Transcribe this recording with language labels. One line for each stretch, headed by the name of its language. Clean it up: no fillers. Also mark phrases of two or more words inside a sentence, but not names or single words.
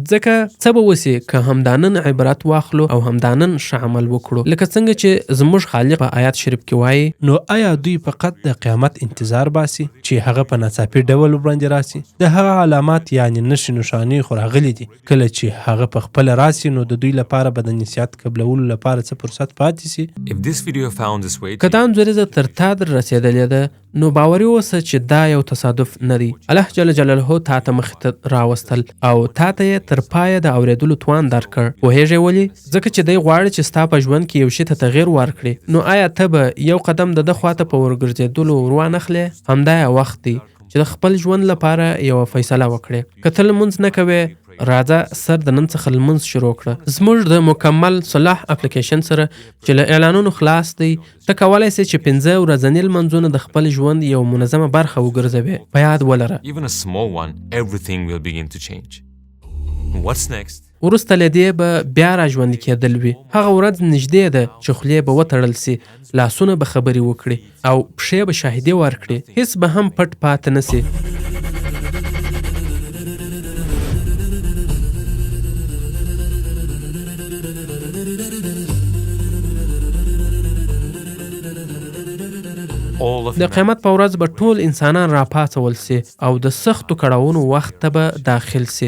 Pashto: ځکه څه به وسي که همدانن عبرت واخلو او همدانن ښه عمل وکړو، لکه څنګه چې زموږ خالق په آیات شریف کې وایي نو آیا دوی فقط د قیامت انتظار باسي چې هغه په ناڅاپي ډول وړاندې راسي؟ د هغه علامات یعنی نښې نښانې خو راغلي دي. کله چې هغه په خپله راسي نو د دوی لپاره به د نصیحت قبلولو لپاره څه فرصت پاتې سي؟
English: if this video found its way
Pashto: که دا انځوریزه تر تا در رسېدلې ده نو باوري اوسه چې دا یو تصادف نه دی. الله جل جلاله تا ته مخې ته راوستل او تا ته یې تر پایه د اورېدلو توان درکړ. پوهېږې ولې؟ ځکه چې دی غواړي چې ستا په ژوند کې یو شي ته تغیر ورکړي. نو آیا ته به یو قدم د ده خواته په ورګرځېدلو ور وانخلې؟ همدا یو وخت دی چې د خپل ژوند لپاره یوه فیصله وکړې. که ته لمونځ نه کوې راځه سر د نن څخه لمونځ شروع کړه. زموږ د مکمل صلاح اپلیکیشن سره چې له اعلانونو خلاص دی ته کولی سې چې 5 ورځني لمونځونه د خپل ژوند یو منظمه برخه وګرځوې. په یاد ولره
English: even a small one, everything will begin to change. What's next?
Pashto: وروسته له دې به بیا را ژوندي کېدل وي. هغه ورځ نږدې ده چې خولې به وتړل سي، لاسونه به خبرې وکړي او پښې به شاهدي ورکړي، هیڅ به هم پټ پاتې نه سي. د قیامت په ورځ به ټول انسانان راپاڅول سي او د سختو کړاوونو وخت ته به داخل سي.